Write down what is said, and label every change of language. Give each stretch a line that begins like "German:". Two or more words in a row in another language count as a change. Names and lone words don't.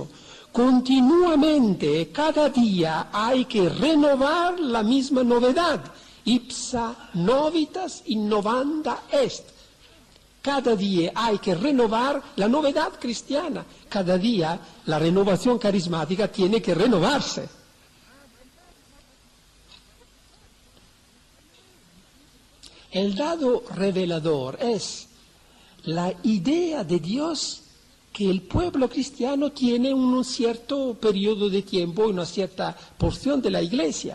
Spanish: Continuamente, cada día hay que renovar la misma novedad.
Latin: Ipsa novitas innovanda est.
Spanish: Cada día hay que renovar la novedad cristiana. Cada día la renovación carismática tiene que renovarse. El dado revelador es la idea de Dios que el pueblo cristiano tiene un cierto periodo de tiempo, una cierta porción de la Iglesia.